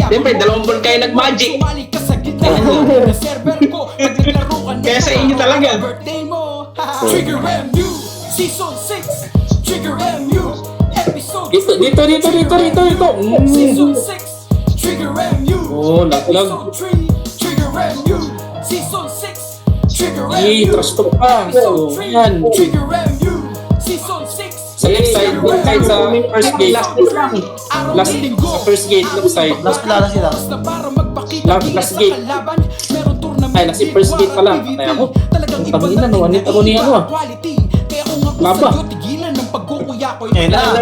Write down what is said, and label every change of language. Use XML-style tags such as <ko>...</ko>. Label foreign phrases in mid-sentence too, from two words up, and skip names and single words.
<tl>Siyempre, dalawang buwan kayo nag-magic. Sumali ka sa gitna na server ko. Pag naglaro ka na Kaya sa inyo talaga. birthday mo. Trigger MU, Season 6. Trigger MU, Episode 3. Dito. Season 6. Trigger MU. Oh, laglag. Episode 3. Trigger MU. Season 6. Trigger Eh, MU.</tl> <en>trash talk</en> <tl>pa. Episode So, 3. yan. Trigger MU. Season 6.</tl> <en>Sa left side, left side sa first gate. Last, sa first gate, left side.</en> <tl>Last pala sila.</tl> <en>Last gate.</en> <tl>Ay, nasa</tl> <en>first gate</en> <tl>pala. Kaya ako, tangina, nawanit ako ni ano, ah. Laba. Eh na.</tl>